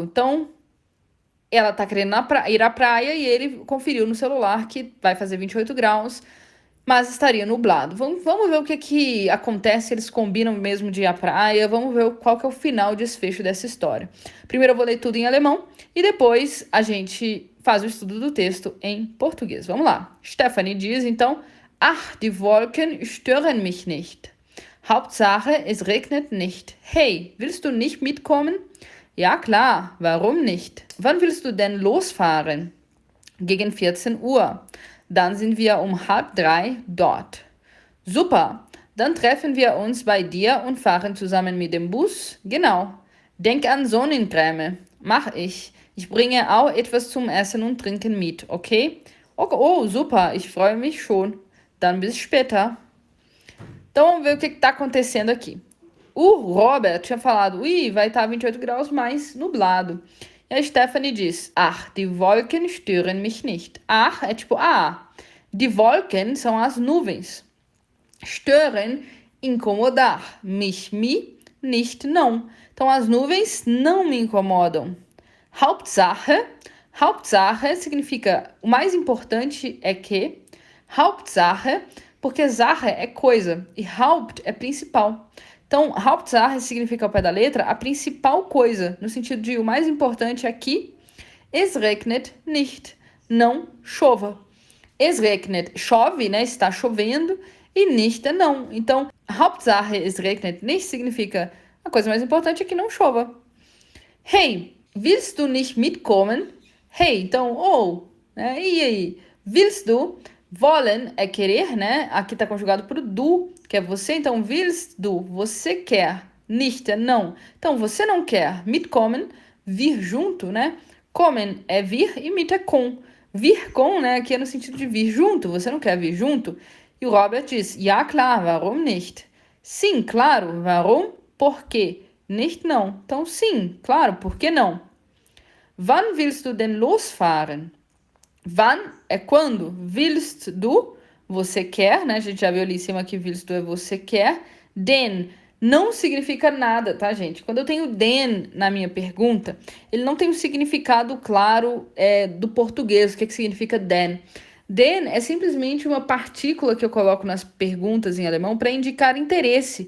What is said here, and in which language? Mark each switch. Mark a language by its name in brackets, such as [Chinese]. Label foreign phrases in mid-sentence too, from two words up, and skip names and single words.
[Portuguese] Então, ela tá querendo ir à praia e ele conferiu no celular que vai fazer 28 graus, mas estaria nublado. Vamos ver o que acontece, eles combinam mesmo de ir à praia, vamos ver qual que é o final, desfecho dessa história. Primeiro eu vou ler tudo em alemão e depois a gente faz o estudo do texto em português. Vamos lá. Stephanie diz, então, [German] Ach, die Wolken stören mich nicht. Hauptsache, es regnet nicht. Hey, willst du nicht mitkommen? Ja, klar, warum nicht? Wann willst du denn losfahren? Gegen 14 Uhr. Dann sind wir um 2:30 dort. Super, dann treffen wir uns bei dir und fahren zusammen mit dem Bus. Genau. Denk an Sonnencreme. Mach ich. Ich bringe auch etwas zum Essen und Trinken mit, okay? Oh, super, ich freue mich schon. Dann bis später. [Portuguese] Então vamos ver o que está acontecendo aqui. O Robert tinha falado, vai estar 28 graus mais nublado. E a Stephanie diz, [German] ach, die Wolken stören mich nicht. [Portuguese] Ach é tipo, [German] die Wolken [Portuguese] são as nuvens. [German] Stören, incomodar. Mich, me, nicht, [Portuguese] não. Então as nuvens não me incomodam. Hauptsache significa, o mais importante é que. Hauptsache, porque Sache é coisa e Haupt é principal. Então, Hauptsache significa ao pé da letra a principal coisa, no sentido de o mais importante aqui. [German] Es regnet nicht, [Portuguese] não chova. [German] Es regnet, [Portuguese] chove, né? Está chovendo, e nicht é não. Então, [German] Hauptsache es regnet nicht [Portuguese] significa a coisa mais importante é que não chova. [German] Hey, willst du nicht mitkommen? [Portuguese] Hey, então, né? E aí? [German] Willst du? [Portuguese] Wollen é querer, né? Aqui tá conjugado pro du, que é você. Então, [German] willst du, [Portuguese] você quer. Nicht é não. Então, você não quer. Mitkommen, vir junto, né? Kommen é vir e mit é com. Vir com, né? Aqui é no sentido de vir junto. Você não quer vir junto? E o Robert diz, [German] ja klar, warum nicht? [Portuguese] Sim, claro, warum? Por quê? Nicht não. Então, sim, claro, por que não? [German] Wann willst du denn losfahren? [Portuguese] Wann é quando? [German] Willst du, [Portuguese] você quer, né? A gente já viu ali em cima que [German] willst du [Portuguese] é você quer. Den não significa nada, tá, gente? Quando eu tenho den na minha pergunta, ele não tem um significado claro do português. O que significa den? Den é simplesmente uma partícula que eu coloco nas perguntas em alemão para indicar interesse.